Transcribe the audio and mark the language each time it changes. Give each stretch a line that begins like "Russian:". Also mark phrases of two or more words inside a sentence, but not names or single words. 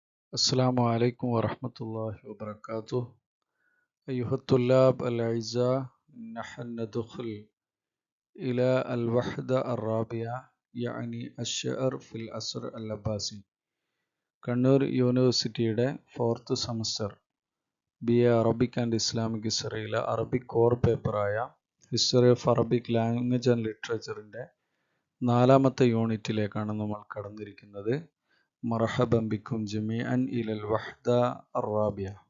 Arabic: السلام عليكم ورحمة الله وبركاته. أيها الطلاب الأعزاء، نحن ندخل إلى الوحدة الرابعة، يعني الشعر في العصر العباسي.
Malayalam: കണ്ണൂർ യൂണിവേഴ്സിറ്റിയുടെ
English: 4th semester
Malayalam: BA അറബിക് ആൻഡ് ഇസ്ലാമിക് ഹിസ്റ്ററിയിലെ
English: Arabic core
Malayalam: പേപ്പറായ ഹിസ്റ്ററി ഓഫ് അറബിക് ലാംഗ്വേജ് ആൻഡ് ലിറ്ററേച്ചറിൻ്റെ 4ാമത്തെ യൂണിറ്റിലേക്കാണ് നമ്മൾ കടന്നിരിക്കുന്നത്.
Arabic: مرحبا بكم جميعا إلى الوحدة الرابعة.